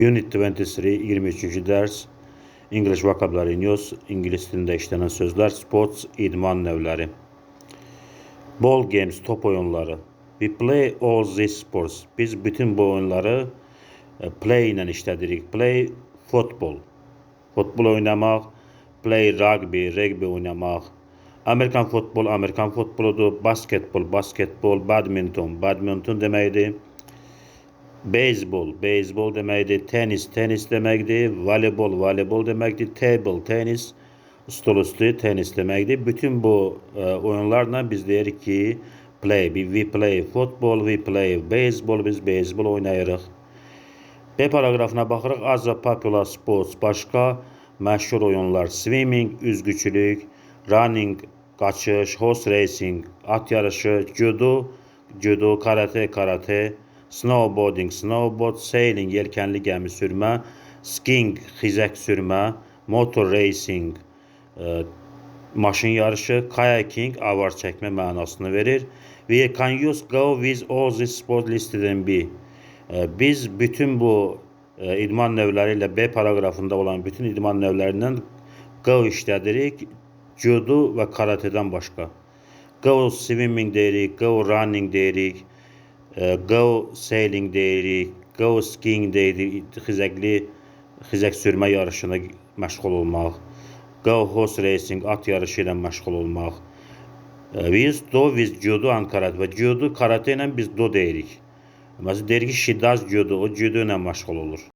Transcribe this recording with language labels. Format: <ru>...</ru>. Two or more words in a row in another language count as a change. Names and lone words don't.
<en>Unit 23, 23. ders English Vocabulary News,</en> <az>İngiliz dilində işlenen sözler, sports, idman növləri.</az> <en>Ball games,</en> <az>top oyunları.</az> <en>We play all these sports.</en> <az>Biz bütün bu oyunları play ilə işlədirik.</az> <en>Play football,</en> <az>futbol oynamaq.</az> <en>Play rugby,</en> <az>rugby oynamaq. Amerikan futboludur. Basketbol, basketbol. Badminton, badminton deməkdir. Beyzbol deməkdir. Tenis deməkdir. Voleybol deməkdir.</az> <en>Table tenis,</en> <az>stolüstü tenis deməkdir. Bütün bu oyunlarla biz deyirik ki play.</az> <en>We play football, we play baseball,</en> <az>biz beyzbol oynayırıq. B paragrafına baxırıq. Azca</az> <en>popular sports,</en> <az>başqa məşhur oyunlar. Swimming, üzgüçülük. Running, qaçış.</az> <en>Horse racing,</en> <az>at yarışı. Judo, karate. Snowboarding, snowboard. Sailing, yelkənli gəmi sürmə. Skiing, xizək sürmə.</az> <en>Motor racing,</en> <az>maşın yarışı. Kayaking, avar çəkmə mənasını verir.</az> <en>We can use go with all these sports listed in B.</en> <az>Biz bütün bu idman növləri ilə B paragrafında olan bütün idman növlərindən go işlədirik. Judo və karatedən başqa.</az> <en>Go swimming</en> <az>deyirik,</az> <en>go running</en> <az>deyirik,</az> <en>go sailing</en> <az>deyirik,</az> <en>go skiing</en> <az>deyirik, xizək sürmə yarışına məşğul olmaq.</az> <en>Go horse racing,</en> <az>at yarışı ilə məşğul olmaq.</az> <en>We use do with judo and karate.</en> <az>Və judo, karate ilə biz do deyirik. Məsələn, deyirik ki,</az> <en>she does judo,</en> <az>o judo ilə məşğul olur.</az>